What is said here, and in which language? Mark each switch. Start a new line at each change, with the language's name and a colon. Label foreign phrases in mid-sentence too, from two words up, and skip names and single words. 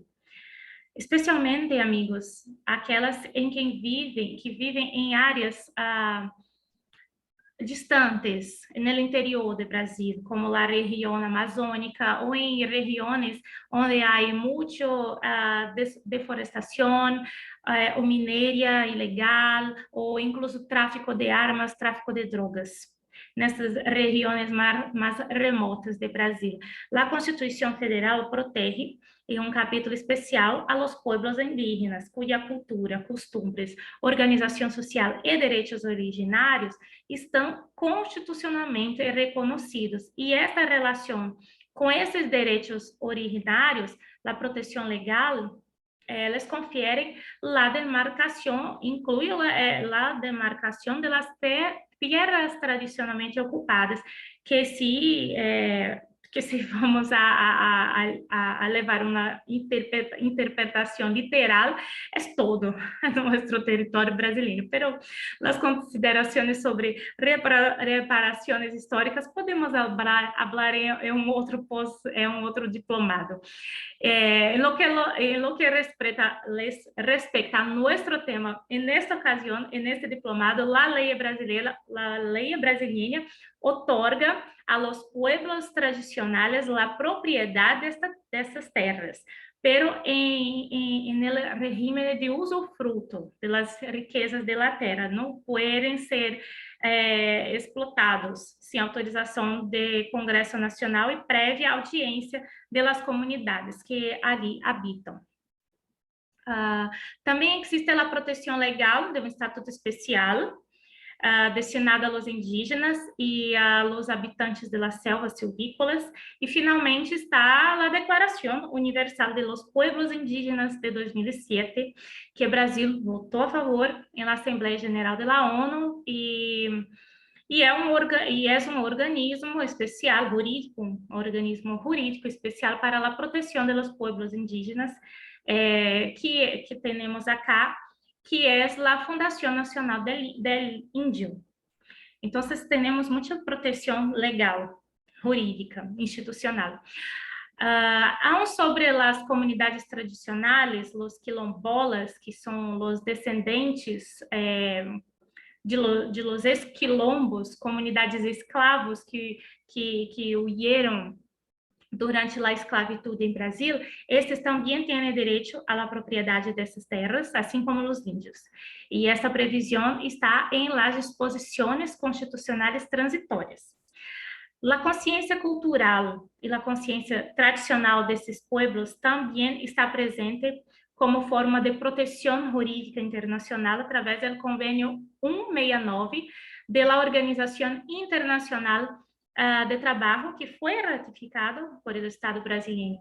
Portuguese: Especialmente, amigos, aquelas que vivem em áreas distantes, no interior do Brasil, como a região amazônica ou em regiões onde há muita deforestação, ou mineria ilegal, ou incluso tráfico de armas, tráfico de drogas. nessas regiões mais remotas do Brasil. A Constituição Federal protege, em um capítulo especial,
Spanish: a los pueblos indígenas,
Portuguese: cuja cultura, costumes, organização social e direitos originários estão constitucionalmente reconhecidos. E essa relação com esses direitos originários, a proteção legal,
Spanish: les confiere la demarcación, incluye la demarcación de las tierras tradicionalmente ocupadas,
Portuguese: que se vamos a levar uma interpretação literal, é todo nosso território brasileiro. Pero as considerações sobre reparações históricas podemos falar em um outro diplomado.
Spanish: En lo que respecta a nuestro tema, en esta ocasión, en este diplomado, la ley brasileña otorga a los pueblos tradicionales la propiedad de estas tierras, pero en el régimen de usufruto de las riquezas de la tierra, no pueden ser explotados
Portuguese: sem autorização do Congresso Nacional e prévia audiência das comunidades que ali habitam. Também existe a proteção legal de um estatuto especial destinado
Spanish: a los indígenas
Portuguese: e
Spanish: a los habitantes de las selvas silvícolas,
Portuguese: e finalmente está a Declaração Universal de los Pueblos Indígenas de 2007, que o Brasil votou a favor na Assembleia Geral da ONU e é um organismo especial, jurídico, um organismo jurídico especial para a proteção dos povos indígenas que temos acá, que é a Fundação Nacional del Índio. Então, temos muita proteção legal, jurídica, institucional. Sobre as comunidades tradicionais, os quilombolas, que são os descendentes
Spanish: de los esquilombos,
Portuguese: comunidades escravos que huyeron durante a esclavitud em Brasil, estes também têm direito à propriedade dessas terras, assim como os índios. E essa previsão está em las disposições constitucionais transitórias. A consciência cultural e a consciência tradicional desses pueblos também está presente como forma de proteção jurídica internacional através do Convênio 169 da Organização Internacional de Trabalho, que foi ratificado por o Estado brasileiro.